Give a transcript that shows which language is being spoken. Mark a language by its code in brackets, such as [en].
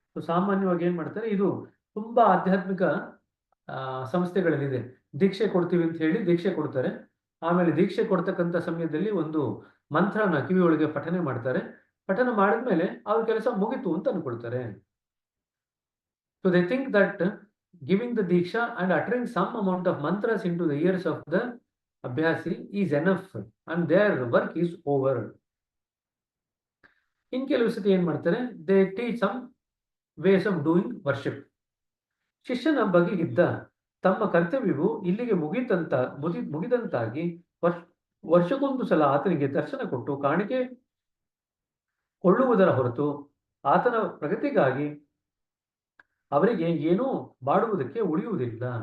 [kn] ಸಾಮಾನ್ಯವಾಗಿ ಏನ್ ಮಾಡ್ತಾರೆ, ಇದು ತುಂಬಾ ಆಧ್ಯಾತ್ಮಿಕ ಸಂಸ್ಥೆಗಳಲ್ಲಿದೆ. ದೀಕ್ಷೆ ಕೊಡ್ತೀವಿ ಅಂತ ಹೇಳಿ ದೀಕ್ಷೆ ಕೊಡ್ತಾರೆ. ಆಮೇಲೆ ದೀಕ್ಷೆ ಕೊಡ್ತಕ್ಕಂಥ ಸಮಯದಲ್ಲಿ ಒಂದು ಮಂತ್ರನ ಕಿವಿಯೊಳಗೆ ಪಠನೆ ಮಾಡ್ತಾರೆ. ಪಠನ ಮಾಡಿದ್ಮೇಲೆ ಅವ್ರ ಕೆಲಸ ಮುಗಿತು ಅಂತ ಅನ್ಕೊಳ್ತಾರೆ. [en] So they think that giving the diksha and uttering some amount of mantras into the ears of the abhyasi is enough and their work is over. In [kn] ಕೆಲವು ಸತಿ ಏನ್ ಮಾಡ್ತಾರೆ, [en] they teach some ways of doing worship. [kn] ಶಿಷ್ಯನ ಬಗೆಗಿದ್ದ ತಮ್ಮ ಕರ್ತವ್ಯವು ಇಲ್ಲಿಗೆ ಮುಗಿದಂತಾಗಿ ವರ್ಷಕ್ಕೊಂದು ಸಲ ಆತನಿಗೆ ದರ್ಶನ ಕೊಟ್ಟು ಕಾಣಿಕೆ ಕೊಳ್ಳುವುದರ ಹೊರತು ಆತನ ಪ್ರಗತಿಗಾಗಿ ಅವರಿಗೆ ಏನೂ ಮಾಡುವುದಕ್ಕೆ ಉಳಿಯುವುದಿಲ್ಲ.